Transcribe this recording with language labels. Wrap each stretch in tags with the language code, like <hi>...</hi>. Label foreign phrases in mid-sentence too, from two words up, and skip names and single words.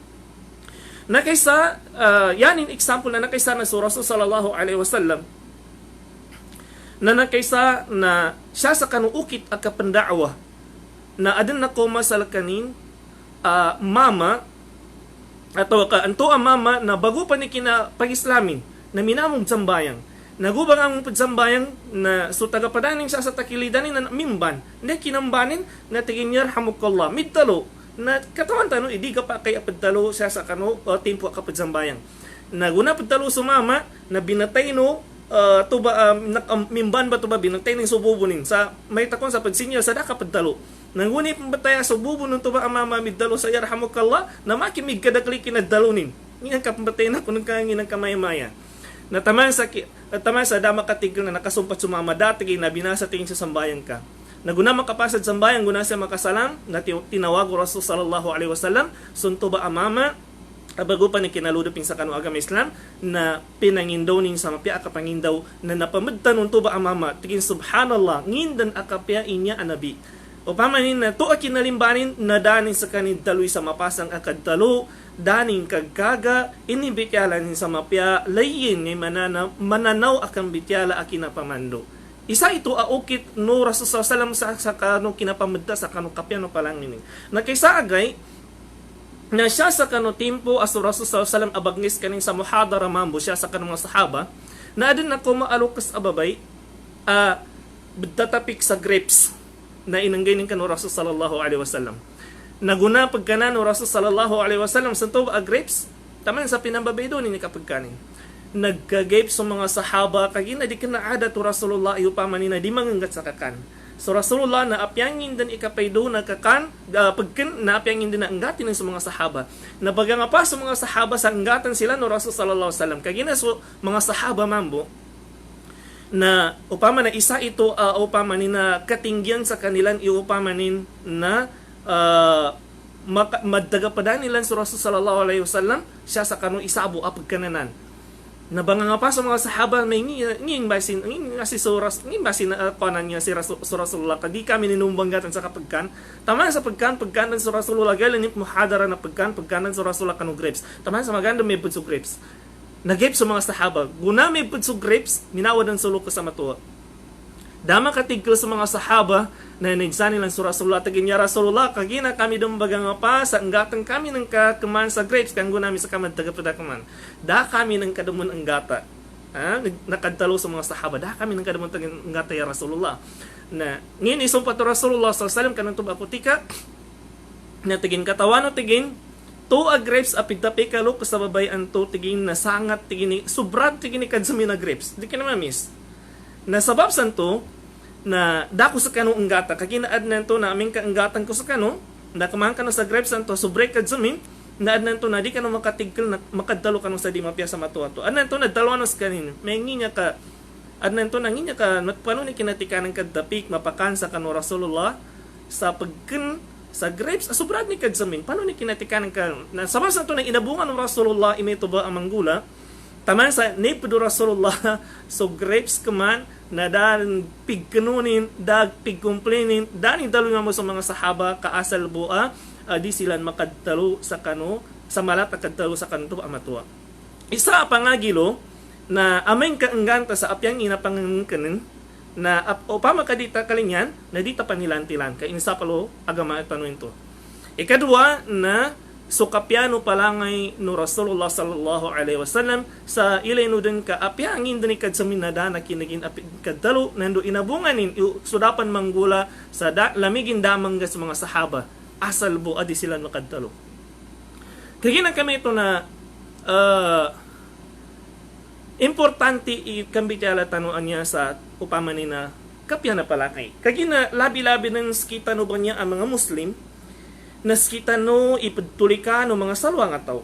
<mdh>Nakaysa, yan in example na nakaysa na sa Rasul</mdh> <ar>صلى الله عليه وسلم</ar> <mdh>na nakaysa na siya sa kanuukit at kapandaawa na adan na koma sa kanin mama atau anto ang mama na bago pa ni kina pag-islamin na minamong sambayang nagubang ang pagsambayang na so tagapadaning siya sa takilidanin na mimban hindi kinambanin na tigin yarhamukallah midtalo na katawan tano idi ka pa kay apadtalo siya sa kano tempo kapag sambayang naguna padtalo sumama na binatay no tuba mimban ba tuba binatay ning sububunin sa may takon sa pagsinya sa daka padtalo nanguni pambataya sububun tuba ang mama middalo sa yarhamukallah na makimig kadakli kinadalunin nginang kapambatay na kun kangin ng kamay-maya na taman sa dama katigil na nakasumpat sumama dati na binasa tingin sa sambayang ka. Naguna makapasad sambayang guna siya makasalang na tinawag ko Rasul</mdh> <ar>صلى الله عليه وسلم</ar> <mdh>sunto ba amama bago pa ni kinaluduping sa kanu agama Islam na pinangindaw ning sa mapya akapangindaw na napamadtan unto ba amama tigin subhanallah ngindan akapya inya anabi o pamanin na to akinalimbanin na daning sa kanin daloy sa mapasang akadtalo daning kagkaga inibikyalan sa mapya layin ni mananaw akang bityala akinapamando. Isa ito aukit no Rasul sallallahu sa kanu kinapamadta sa kanu kapyano palangin. Na kaysa agay na siya sa kanu tempo as Rasul sallallahu abagnis kaning sa muhadara mambo siya sa kanu mga sahaba na adin na ko maalukas ababay tatapik sa grapes na inanggay ning kanu Rasul</mdh> <ar>صلى الله عليه وسلم.</ar> <mdh>Naguna pagkana no Rasul</mdh> <ar>صلى الله عليه وسلم</ar> <mdh>sa to grapes taman sa pinambabay do ni kapagkanin. Nagkagape sa mga sahaba kagina di kanaada to Rasulullah iyo pamanina di manganggat sa kakan. So Rasulullah na apyangin din ikapaydo na kakan pagkin na apyangin din na anggatin sa mga sahaba. Na baga nga pa sa mga sahaba sa anggatan sila no Rasul sallallahu alaihi wasallam kagina so mga sahaba mambo na upama na isa ito upama ni na katinggian sa kanilang iupama nin na madagapadan nilan sa Rasul sallallahu</mdh> <ar>عليه وسلم</ar> <mdh>siya sa kanong isabo apag kananan nabanga nga pa sa mga sahaba may nging basin nging si suras nging basin kanan niya si Rasulullah kadi kami ninumbanggatan sa kapagkan tama sa pagkanan sa Rasulullah galing muhadara na pagkanan sa Rasulullah kanong grapes tama sa maganda may pud grapes nagip sa mga sahaba guna may pud grapes minawad ang sulok sa matuwa dama katigil sa mga sahaba na nagsani lang sa Rasulullah taginya Rasulullah kagina kami dumbaga nga pa sa anggatan kami ng kaman sa grapes kanggo nami sa kamad tagapadakaman da kami ng kadumon anggata nakadtalo sa mga sahaba da kami ng kadumon anggata ya Rasulullah na ngin isumpa to Rasulullah</mdh> <ar>صلى الله عليه وسلم</ar> <mdh>kanang tubak putika na tigin katawan o tigin to a grapes apid tapi kalo sa babayan to tigin na sangat tigin sobrang tigin kadsami na grapes di ka na mamis na sabab santo na dako sa kanong anggata kaginaad nanto na aming kaanggatan ko sa kano na kumahan kano sa grapes santo sobre kadzumin naad nanto na di kano makatigil na makadalo kano sa di mapya sa matuato ad nanto na dalawa nos kanin may nginya ka ad nanto na nginya ka paano ni kinatikanan kadapik mapakan sa kano Rasulullah sa pagken sa grapes sobrad ni kadzumin paano ni kinatikanan ka na sabab santo na inabungan ng Rasulullah imito ba ang manggula taman sa nipudo Rasulullah so grapes kaman na dan pigkanunin, dag pigkomplainin, dani dalo nga mo sa mga sahaba kaasal bua, di sila makadtalo sa kano, sa malat akadtalo sa kanto amatua. Isa pangagilo na ameng kaangganta sa apyang inapangangkanen na upama kadita kalinyan na dita panilantilan kay insa palo agama tanuin to. Ikadua na sukapyano palangay no Rasulullah</mdh> <ar>صلى الله عليه وسلم</ar> <mdh>sa ilay no din ka apyangin din kad sa minada na kinagin kadalo nando inabunganin sudapan manggula sa lamigin damang sa mga sahaba asal bu adi sila makadalo kagina kami ito na importante ikambitala tanuan niya sa upama ni na kapya na palakay kagina labi-labi ng skita no ba niya ang mga Muslim naskita no ipadtulikan no mga salwang ataw.</mdh>